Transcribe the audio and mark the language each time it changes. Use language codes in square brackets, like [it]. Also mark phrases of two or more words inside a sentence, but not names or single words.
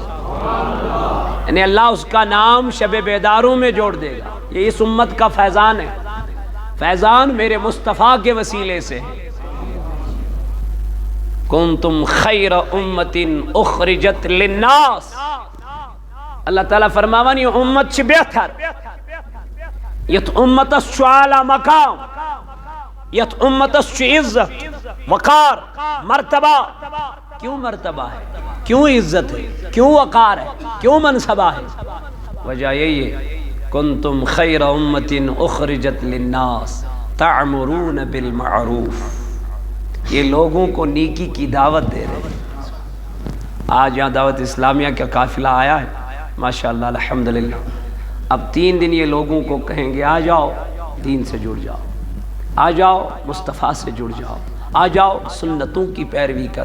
[ur] یعنی اللہ اس کا نام شب بیداروں میں جوڑ دے گا. یہ اس امت کا فیضان ہے. فیضان میرے مصطفیٰ کے وسیلے سے ہے. [ar] کنتم خیر امت اخرجت للناس. [ks] اللہ تعالیٰ فرماوان یہ امت چھ بہتر یت امت اس چھ اعلی مقام یت امت اس چھ عزت وقار مرتبہ. [ur] کیوں مرتبہ ہے کیوں عزت ہے کیوں وقار ہے کیوں منصبہ ہے؟ وجہ یہی ہے [ar] کنتم خیر امت اخرجت للناس تعمرون بالمعروف. [ur] یہ لوگوں کو نیکی کی دعوت دے رہے ہیں. آج یہاں دعوت اسلامیہ کا قافلہ آیا ہے [ar] ماشاءاللہ الحمدللہ. [ur] اب 3 دن یہ لوگوں کو کہیں گے آ جاؤ دین سے جڑ جاؤ آ جاؤ مصطفیٰ سے جڑ جاؤ آ جاؤ سنتوں کی پیروی کرو.